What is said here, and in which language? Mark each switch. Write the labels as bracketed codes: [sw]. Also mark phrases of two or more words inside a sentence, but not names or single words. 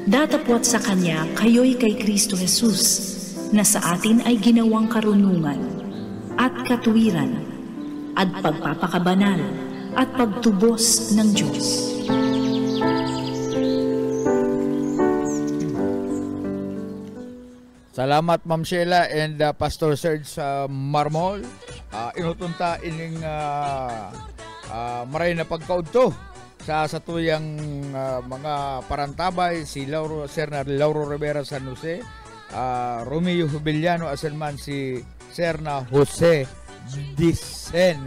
[tl] Datapwat sa Kanya kayo'y kay Kristo Jesus, na sa atin ay ginawang karunungan, at katuwiran, at pagpapakabanal, at pagtubos ng Diyos. Salamat Ma'am Sheila and Pastor Serge Marmol. [bik] Inutunta ining maray na pagkaudto sa tuyang mga parantabay si Sir Lauro Rivera San Jose, Romeo Jubiliano asanman si Sir na Jose Dicena.